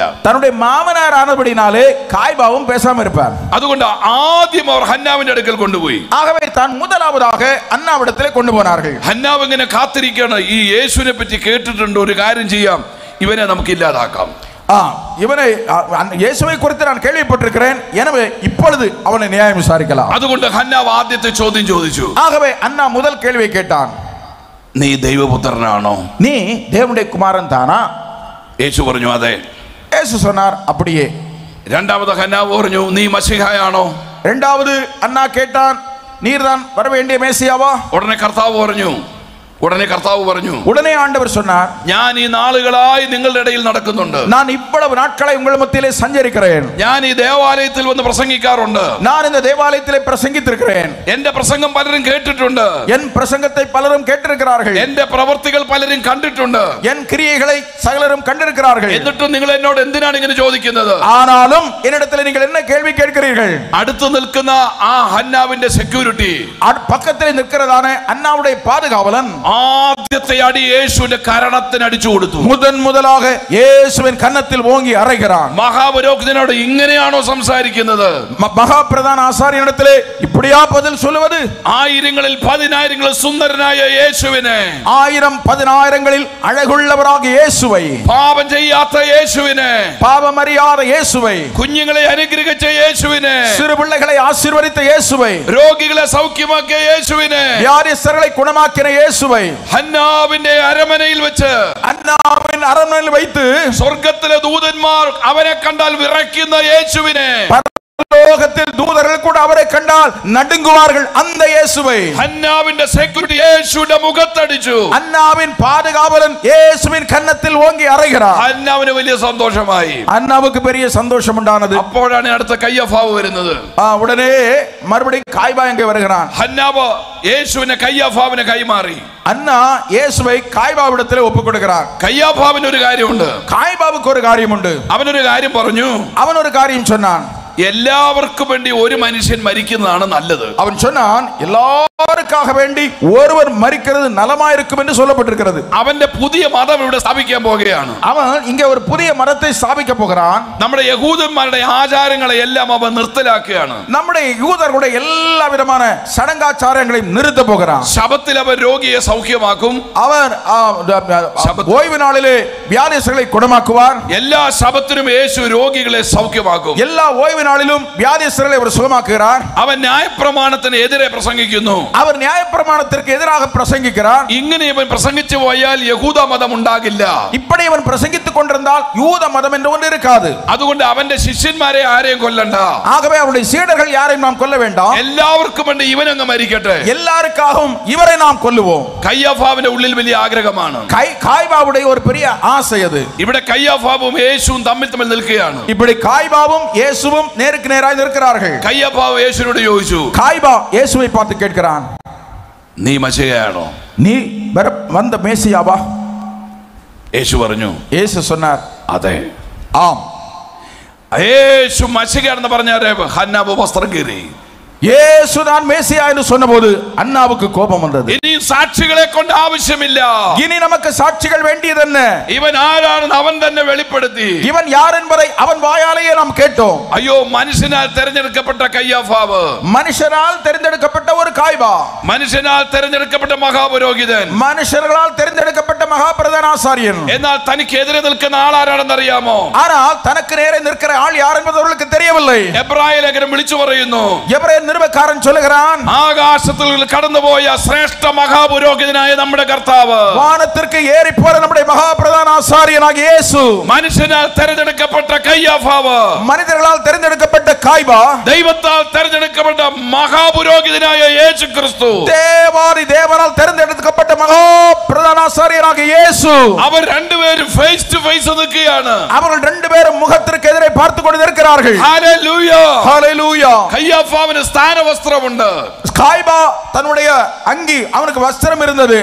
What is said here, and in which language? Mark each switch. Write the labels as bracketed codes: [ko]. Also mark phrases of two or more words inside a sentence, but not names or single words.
[ta] தன்னுடைய மாமனார் ஆனபடினாலே காய்பாவும் பேசாம இருப்பார். [ml] അതുകൊണ്ട് ആദ്യം അവർ ഹന്നാവിന്റെ അടുക്കൽ കൊണ്ടുപോയി. [ta] ஆகவே தான் முதலாவதாக அன்னாவிடத்திலே கொண்டு போனார்கள். [ml] ഹന്നാവ് ഇങ്ങനെ കാത്തിരിക്കുകയാണ്, ഈ യേശുവിനെ പറ്റി കേട്ടിട്ടുണ്ട്, ഒരു കാര്യം ചെയ്യാം, ഇവനെ നമുക്ക് ഇല്ലാതാക്കാം. [ta] இவனை இயேசுவை குறித்து நான் கேள்விப்பட்டிருக்கிறேன், எனவே இப்பொழுது அவனை நியாயம் விசாரிக்கலாம். [ml] അതുകൊണ്ട് ഹന്നാവ് ആദ്യത്തെ ചോദ്യം ചോദിച്ചു. [ta] ஆகவே அன்னா முதல் கேள்வியை கேட்டான், [ml] നീ ദൈവപുത്രനാണോ? [ta] நீ தேவனுடைய குமாரன் தானா? [ml] യേശു പറഞ്ഞു അതെ. [ta] இயேசு சொன்னார் அப்படியே. [ml] രണ്ടാമത് ഹന്നാവ് പറഞ്ഞു, നീ മശീഹായാണോ? [ta] இரண்டாவது அன்னா கேட்டான், நீர்தான் வர வேண்டிய மேசியாவா? [ml] ഉടനെ കർത്താവ് പറഞ്ഞു, ഉടനെ കർത്താവ് പറഞ്ഞു, [ta] உடனே ஆண்டவர் சொன்னார், [ml] ഞാൻ ഈ നാളുകളായി നിങ്ങളുടെ ഇടയിൽ നടക്കുന്നുണ്ട്. [ta] நான் இவ்வளவு நாட்களை உங்கள் மத்தியிலே சஞ்சரிக்கிறேன். [ml] ഞാൻ ഈ ദേവാലയത്തിൽ വന്ന് പ്രസംഗിക്കാറുണ്ട്. [ta] நான் இந்த தேவாலயத்திலே பிரசங்கித்திருக்கிறேன். [ml] എന്റെ പ്രസംഗം പലരും കേട്ടിട്ടുണ്ട്. [ta] என் பிரசங்கத்தை பலரும் கேட்டிருக்கிறார்கள். [ml] എന്റെ പ്രവർത്തികൾ പലരും കണ്ടിട്ടുണ്ട്. [ta] என் கிரியைகளை சகலரும் கண்டிருக்கிறார்கள். [ml] എന്നിട്ടും നിങ്ങൾ എന്നോട് എന്തിനാണ് ഇങ്ങനെ ചോദിക്കുന്നത്? [ta] ஆனாலும் என்னிடத்தில் நீங்கள் என்ன கேள்வி கேட்கிறீர்கள்? [ml] അടുത്ത് നിൽക്കുന്ന ആ ഹന്നാവിന്റെ സെക്യൂരിറ്റി, [ta] பக்கத்தில் நிற்கிறதான அன்னாவுடைய பாதுகாவலன் [ml] ആദ്യത്തെ അടി യേശുവിന്റെ കരണത്തിന് അടിച്ചു കൊടുത്തു. [ta] முதலாக இயேசுவின் கன்னத்தில் ஓங்கி அறைகிறான். [ml] മഹാപുരോഹിതനോട് ഇങ്ങനെയാണോ സംസാരിക്കുന്നത്? [ta] மகாபிரதான ஆசாரியனிடத்திலே இப்படியா பதில் சொல்லுவது? [ml] ആയിരങ്ങളിൽ പതിനായിരങ്ങളിൽ സുന്ദരനായ യേശുവിനെ, [ta] 1000-10,000களில் அழகுள்ளவராகிய இயேசுவை, [ml] പാപം ചെയ്യാത്ത യേശുവിനെ, [ta] பாவமறியாத இயேசுவை, [ml] കുഞ്ഞുങ്ങളെ അനുഗ്രഹിച്ച യേശുവിനെ, [ta] சிறு பிள்ளைகளை ஆசீர்வதித்த இயேசுவை, [ml] രോഗികളെ സൗഖ്യമാക്കിയ യേശുവിനെ, [ta] வியாதியஸ்தர்களை குணமாக்கின இயேசுவை [ml] ഹന്നാവിന്റെ അരമനയിൽ വെച്ച്, [ta] அன்னாவின் அரண்மனையில் வைத்து [ml] സ്വർഗത്തിലെ ദൂതന്മാർ അവനെ കണ്ടാൽ വിറയ്ക്കുന്ന യേശുവിനെ, [ta] பரலோகத்தில் தூதர்கள் கூட அவரை கண்டால் நடுங்குவார்கள் அந்த இயேசுவை, [ml] ഹന്നാവിന്റെ സെക്യൂരിറ്റി യേശുവിന്റെ മുഖത്തടിച്ചു. [ta] அன்னாவின் பாதுகாவலன் இயேசுவின் கன்னத்தில் ஓங்கி அறைகிறார். [ml] ഹന്നാവിന് വലിയ സന്തോഷമായി. [ta] அன்னாவுக்கு பெரிய சந்தோஷம் உண்டானது. [ml] അപ്പോഴാണ് അടുത്ത കയ്യഫാവ് വരുന്നത്. [ta] உடனே மறுபடியும் காய்பா அங்கே வருகிறான். [ml] ഹന്നാവ് യേശുവിനെ കയ്യഫാവിനെ കൈമാറി. [ta] அண்ணா இயேசுவை காய்பாவிடத்தில் ஒப்புக் கொடுக்கிறார். [ml] കയ്യഫാവിന് ഒരു കാര്യമുണ്ട്. [ta] காய்பாவுக்கு ஒரு காரியம் உண்டு. [ml] അവനൊരു കാര്യം പറഞ്ഞു. [ta] அவன் ஒரு காரியம் சொன்னான். [ml] എല്ലാവർക്കും വേണ്ടി ഒരു മനുഷ്യൻ മരിക്കുന്നതാണ് നല്ലത്. [ta] அவன் சொன்னான், எல்லாருக்காக வேண்டி ஒருவர் மரிக்கிறது நலமாயிருக்கும் என்று சொல்லப்பட்டிருக்கிறது. [ml] അവന്റെ പുതിയ മതം ഇവിടെ സ്ഥാപിക്കാൻ പോകുകയാണ്. [ta] அவன் இங்கே ஒரு புதிய மதத்தை ஸ்தாபிக்க போகிறான். [ml] നമ്മുടെ യഹൂദന്മാരുടെ ആചാരങ്ങളെ എല്ലാം അവൻ നിർത്തലാക്കുകയാണ്. [ta] நம்முடைய யூதர்களுடைய எல்லா விதமான சடங்காச்சாரங்களையும் நிறுத்த போகிறான். [ml] ശബത്തിൽ അവൻ രോഗിയെ സൗഖ്യമാക്കും. [ta] அவர் ஓய்வு நாளிலே வியாதியஸ்தர்களை குணமாக்குவார். [ml] എല്ലാ ശബത്തിനും യേശു രോഗികളെ സൗഖ്യമാക്കും. [ta] எல்லா ஓய்வு நாளிலும் வியாதியஸ்தர்களை அவர் சுகமாக்குகிறார். [ml] അവൻ ന്യായപ്രമാണത്തിന് എതിരെ പ്രസംഗിക്കുന്നു. [ta] அவர் நியாயப்பிரமாணத்திற்கு எதிராக பிரசங்கிக்கிறார். [ml] ഇങ്ങനെ ഇവൻ പ്രസംഗിച്ചു പോയാൽ യഹൂദ മതം ഉണ്ടാകില്ല. [ta] இப்படி அவன் பிரசங்கித்துக் கொண்டிருந்தால் யூத மதம் என்று ஒன்று இருக்காது. [ml] അതുകൊണ്ട് അവന്റെ ശിഷ്യന്മാരെ ആരെയും കൊല്ലണ്ട. [ta] ஆகவே அவருடைய சீடர்கள் யாரையும் நாம் கொல்ல வேண்டாம். [ml] എല്ലാവർക്കും വേണ്ടി ഇവനങ്ങ് മരിക്കട്ടെ. [ta] எல்லாருக்காகவும் இவரை நாம் கொல்லுவோம். [ml] കയ്യഫാവിന്റെ ഉള്ളിൽ വലിയ ആഗ്രഹമാണ്. [ta] காய்பாவுடைய ஒரு பெரிய ஆசை அது. [ml] ഇവിടെ കയ്യഫാവും യേശുവും തമ്മിൽ നിൽക്കുകയാണ്. [ta] இப்படி காய்பாவும் இயேசுவும் நேருக்கு நேராய் நிற்கிறார்கள். [ml] കയ്യഫാവ് യേശുവിനോട് ചോദിച്ചു, [ta] காய்பா இயேசுவை பார்த்து கேட்கிறான், [ml] നീ മശിഹയാണോ? [ta] நீ வந்த மேசியாவா? [ml] യേശു പറഞ്ഞു, [ta] இயேசு சொன்னார், [ml] അതെ. [ta] ஆம். [ml] യേശു മശിഹയാണെന്ന് പറഞ്ഞാലേ ഹന്നാവ് വസ്ത്രം കീറി. [ta] இயேசு தான் மேசியா என்று சொன்னபோது அன்னாவுக்கு கோபம் வந்தது. [ml] ഇനി സാക്ഷികളെ കൊണ്ട് ആവശ്യമില്ല. [ta] இனி நமக்கு சாட்சிகள் வேண்டியது என்ன? [ml] ഇവൻ ആരാണെന്ന് അവൻ തന്നെ വെളിപ്പെടുത്തി. [ta] இவன் யார் என்பதை அவன் வாயாலேயே நாம் கேட்டோம். [ml] അയ്യോ, മനുഷ്യനാൽ തെരഞ്ഞെടുക്കപ്പെട്ട കയ്യഫാവ്, [ta] மனுஷரால் தெரிந்தெடுக்கப்பட்ட ஒரு காய்பா, [ml] മനുഷ്യനാൽ തെരഞ്ഞെടുക്കപ്പെട്ട മഹാപുരോഹിതൻ, [ta] மனுஷர்களால் தெரிந்தெடுக்கப்பட்ட மகாபிரதான ஆசாரியன். [ml] എന്നാൽ തനിക്കെതിരെ നിൽക്കുന്ന ആളാരാണെന്ന് അറിയാമോ? [ta] ஆனால் தனக்கு நேரே நிற்கிற ஆள் யார் என்பது அவர்களுக்கு தெரியவில்லை. [ml] എബ്രായ ലേഖനം വിളിച്ചു പറയുന്നു, [ta] எபிரேய நிருபக்காரன் சொல்லுகிறான், [ml] ആകാശത്തിൽ കടന്നുപോയ ശ്രേഷ്ഠ മഹാപുരോഹിതനായ നമ്മുടെ കർത്താവ്, [ta] வானத்திற்கு ஏறி போற நம்முடைய மகாபிரதான ஆசாரியனாகிய இயேசு, [ml] മനുഷ്യനാൽ തെരഞ്ഞെടുക്കപ്പെട്ട കയ്യഫാവ്, [ta] மனிதர்களால் தெரிந்தெடுக்கப்பட்ட காய்பா, [ml] ദൈവത്താൽ തെരഞ്ഞെടുക്കപ്പെട്ട മഹാപുരോഹിതനായ യേശു ക്രിസ്തു, [ta] தேவாதி தேவனால் தெரிந்தெடுக்கப்பட்ட மகாபிரதான ஆசாரியனாகிய இயேசு, [ml] അവർ രണ്ടുപേരും [en] face to face [ml] നിൽക്കുകയാണ്. [ta] அவர்கள் ரெண்டு பேரும் முகத்திற்கு எதிரே பார்த்து கொண்டு இருக்கிறார்கள். [ml] ഹല്ലേലൂയ, [ta] ஹல்லேலூயா. [ml] കയ്യഫാവിന് സ്ഥാനവസ്ത്രമുണ്ട്. [ta] காய்பா தன்னுடைய அங்கி, அவனுக்கு வஸ்திரம் இருந்தது.